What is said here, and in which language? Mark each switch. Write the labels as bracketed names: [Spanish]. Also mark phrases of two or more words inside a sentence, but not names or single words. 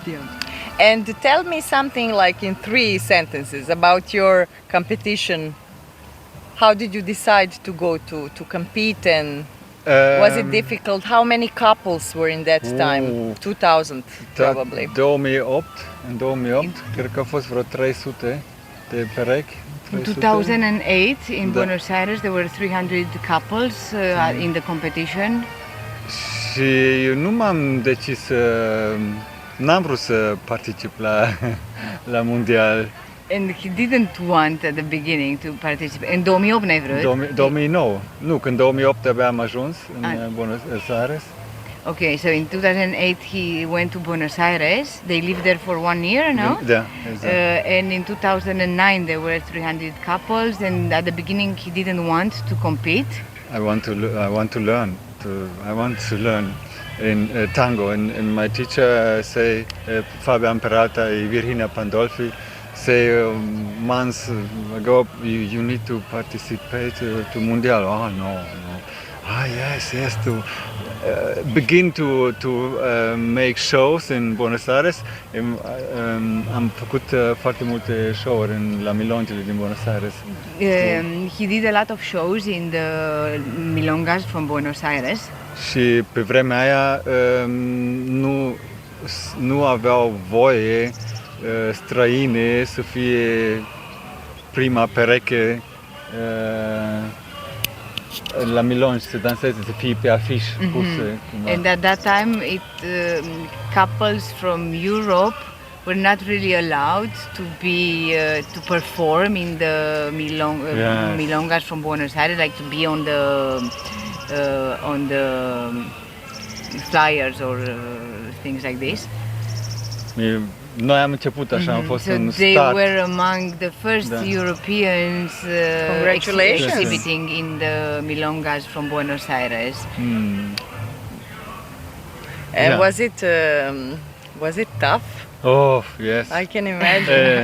[English] Yeah. And tell me something like in 3 sentences about your competition. How did you decide to go to compete, and was it difficult? How many couples were in that time? 2000 probably. 2008, [Romanian] în 2008, cred că au fost vreo 300 de perechi. [English] In 300. 2008 in [Romanian] Da. [English] Buenos Aires there were 300 couples in the competition. [Romanian] Și eu nu m-am decis n-am vrut să particip la mondial. [English] And he didn't want at the beginning to participate. [Romanian] In 2008 n-ai vrut? 2009. Nu, când 2008 abia am ajuns în Buenos Aires. [English] Okay, so in 2008 he went to Buenos Aires. They lived there for 1 year, no? [Romanian] Da, exact. [English] And in 2009 there were 300 couples, and at the beginning he didn't want to compete. I want to learn. I want to learn in tango. And my teacher say Fabian Peralta and Virginia Pandolfi say months ago you need to participate to mondial. Oh no. Ah yes to begin to make shows in Buenos Aires. [Romanian] Am făcut foarte multe show-uri la milongile din Buenos Aires. [English] He did a lot of shows in the milongas from Buenos Aires. [Romanian] Și pe vremea aia nu aveau voie străine să fie prima pereche la milonge se danseze să fie pe afiș puse. Cumva. [English] And at that time, couples from Europe were not really allowed to be to perform in the milongas from Buenos Aires, like to be on the flyers or things like this. [Romanian] Noi am început așa, am fost [English] So [Romanian] un [English] they start. were among the first Europeans Congratulations. exhibiting in the milongas from Buenos Aires. And Yeah. was it tough? Oh, yes. I can imagine.